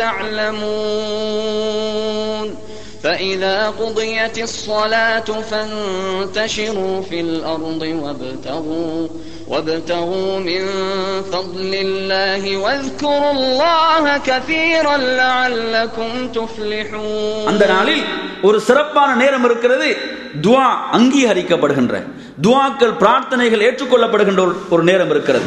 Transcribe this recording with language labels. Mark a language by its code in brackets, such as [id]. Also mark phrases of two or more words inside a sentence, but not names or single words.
[ar] تعلمون فإذا قضيت الصلاة فانتشروا في الأرض وابتغوا من فضل الله واذكروا الله كثيرا لعلكم تفلحون. [ta] அந்த நாளில் ஒரு சிறப்பான நேரம் இருக்கிறது. துஆ அங்கீகரிக்கப்படுகின்ற துஆக்கள் பிரார்த்தனைகள் ஏற்றுக்கொள்ளப்படுகின்ற ஒரு நேரம் இருக்கிறது.